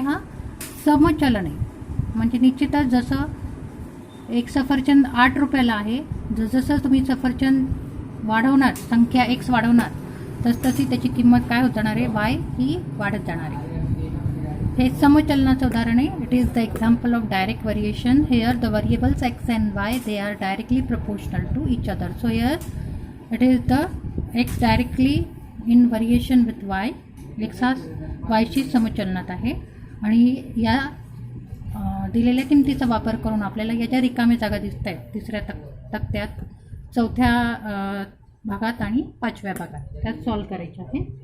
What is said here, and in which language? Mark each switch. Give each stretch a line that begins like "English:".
Marathi: हा समचलन आहे. म्हणजे निश्चितच जसं एक सफरचंद 8 रुपयाला आहे, जसं तुम्ही सफरचंद वाढवणार, संख्या x वाढवणार, तसतशी त्याची किंमत काय होत जाणार आहे? y ही वाढत जाणार आहे. हे समचलनाचं उदाहरण आहे.
English: It is the example of direct variation. Here the variables x and y they are directly proportional to each other. So here it is the x directly in variation with y.
Marathi: x हा y शी समचलनात आहे आणि या दिलेल्या किमतीचा वापर करून आपल्याला या ज्या रिकाम्या जागा दिसत आहेत तिसऱ्या तक्त्यात, चौथ्या भागात आणि 5व्या भागात त्यात सॉल्व करायचे आहे.